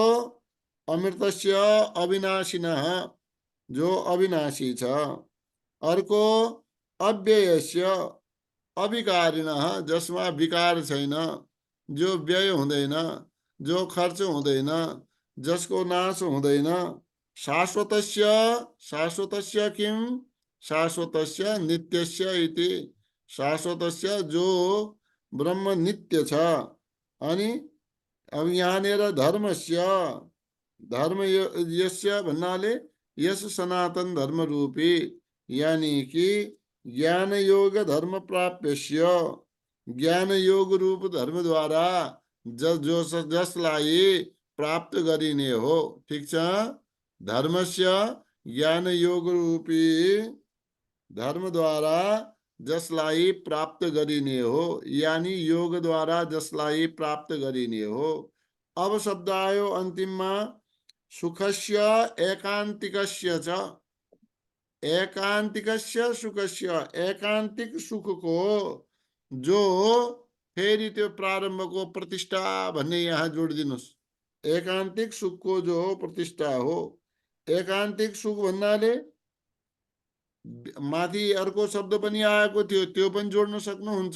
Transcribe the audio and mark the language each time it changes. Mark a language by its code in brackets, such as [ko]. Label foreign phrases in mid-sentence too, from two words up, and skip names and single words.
[sa] अमृतस्य अविनाशिनः, [ne] जो अविनाशी छ। अर्को [sa] अव्ययस्य अविकारिणः, [ne] जसमा विकार छैन, जो व्यय हुँदैन, जो खर्च हुँदैन, जसको नाश हुँदैन। [sa] शाश्वतस्य, शाश्वतस्य किम? शाश्वतस्य नित्यस्य इति। [ne] शाश्वतस्य जो ब्रह्म नित्य छ। अनि अब यहाँनिर धर्मस्य, धर्म यस्य भन्नाले यस सनातन धर्म रूपी, यानी कि ज्ञान योग धर्म प्राप्यस्य, ज्ञान योग रूप धर्म द्वारा जसलाई प्राप्त गरिने हो। ठीक छ। धर्मस्य ज्ञान योग रूपी धर्म द्वारा जसलाई प्राप्त गरिने हो, यानी योग द्वारा जसलाई प्राप्त गरिने हो। अब शब्द आयो अन्तिममा, [sa] सुखस्य एकान्तिकस्य च। एकान्तिकस्य सुखस्य, [ne] एकान्तिक सुख को जो, फेरि त्यो प्रारम्भको प्रतिष्ठा भन्ने यहाँ जोडिदिनुस्। एकान्तिक सुख को जो प्रतिष्ठा हो। एकान्तिक सुख भन्नाले माथि अर्को शब्द पनि आएको थियो, त्यो पनि जोड्न सक्नुहुन्छ।